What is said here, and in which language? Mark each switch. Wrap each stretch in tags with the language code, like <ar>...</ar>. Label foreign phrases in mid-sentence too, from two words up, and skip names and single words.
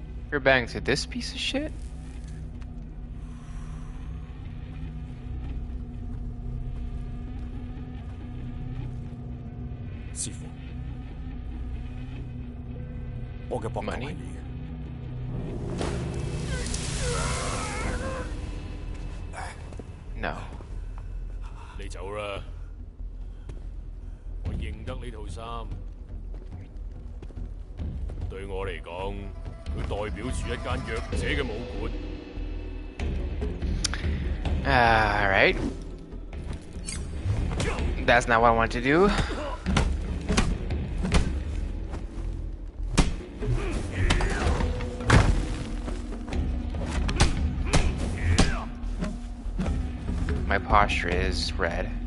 <en>You're banging to this piece of shit?</en> <yue>Sifu，我嘅膊頭係</yue> <en>Money？</en> <yue>你嘅，</yue> <en>No.</en> <yue>你走啦。我認得呢套衫，對我嚟講，佢代表住一間弱者嘅武館。</yue> <en>Alright. That's not what I wanted to do. My posture is red.</en>